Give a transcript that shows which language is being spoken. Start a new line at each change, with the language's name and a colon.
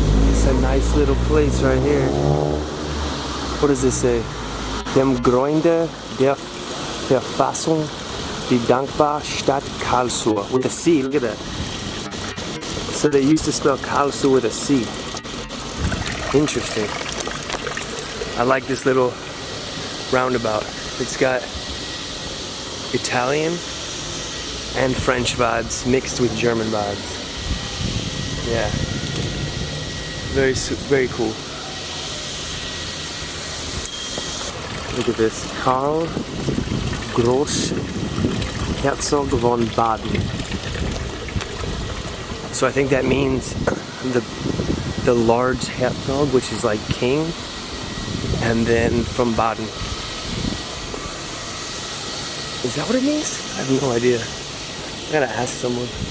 English: It's a nice little place right here. What does this say?
German: Dem Gründe der Verfassung, die dankbare Stadt Karlsruhe.
English: With a C, look at that. So they used to spell Karlsruhe with a C. Interesting. I like this little roundabout. It's got Italian and French vibes mixed with German vibes. Yeah. Very cool. Look at this.
German: Karl Großherzog von Baden.
English: So I think that means the large Herzog, which is like king, and then from Baden. Is that what it means? I have no idea. I gotta ask someone.